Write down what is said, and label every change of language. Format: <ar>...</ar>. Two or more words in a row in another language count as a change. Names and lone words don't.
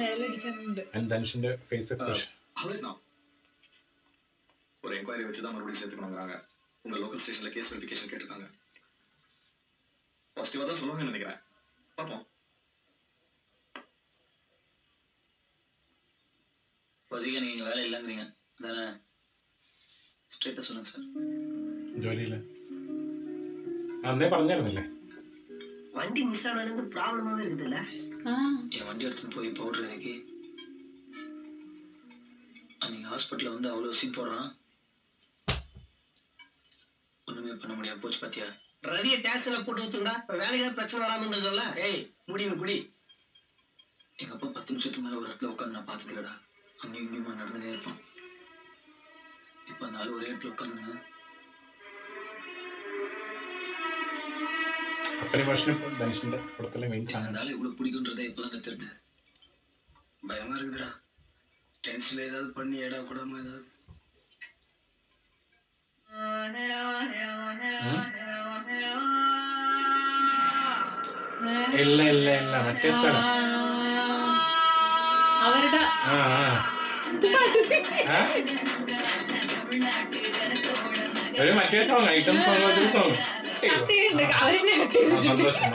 <ml>നിഴലടിക്കാനുണ്ട് ധനുഷിന്റെ</ml> <en>face expression</en> <ta>ஒரு என்கொயரி வச்சு தான் மறுபடியும் சேர்த்துக்கணுங்கிறாங்க உங்க லோக்கல் ஸ்டேஷன்ல</ta> <en>case verification</en> <ta>கேட்டிருக்காங்க பாசிட்டிவா தான் சொல்லுவாங்கன்னு நினைக்கிறேன் பாப்போம் இப்போதைக்கு நீங்க வேலை இல்லைங்கிறீங்க தானே ஸ்ட்ரெயிட்டா சொல்லுங்க சார்</ta> <ml>ജോലിയില്ല അന്നേ പറഞ്ഞായിരുന്നല്ലേ</ml> <ta>வண்டி மிஸ் ஆனது ப்ராப்ளமாவே இருக்குதுல்ல என் வண்டி எடுத்துட்டு போய் பவுடர் இறக்கி அன்னைக்கு ஹாஸ்பிட்டல்ல வந்து அவ்வளவு சீன் போடுறான் ஒண்ணுமே பண்ண முடியாம போச்சு பாத்தியா ரவிய டேக்ஸ்ல போட்டு ஊத்துங்கடா இப்ப வேலைக்கு பிரச்சனை வராம இருந்ததுல ஏய் முடிவு குடி எங்க அப்பா 10 நிமிஷத்துக்கு மேல ஒரு இடத்துல உட்காந்து நான் பாத்துக்கலடா அங்கேயும் இங்கேயுமா நடந்துட்டே இருப்பான் இப்ப அந்த ஆள் ஒரே இடத்துல உட்காந்துங்க</ta> <ml>അപ്പനെ ഭക്ഷണം ധനുഷിന്റെ പടത്തിലെ മെയിൻ സാധനം</ml> <ta>அதனால இவ்வளவு பிடிக்குன்றதை இப்பதான் தெரியுது பயமா இருக்குதுடா டென்ஷன்ல ஏதாவது பண்ணி ஏடா கூடாம ஏதாவது</ta> <ml>ഇല്ല ഇല്ല ഇല്ല മറ്റേ സ്ഥലം അവരുടെ ഒരു മറ്റേ സോങ്</ml> <en>item song</en> <ml>ഒരു സോങ് സന്തോഷം</ml>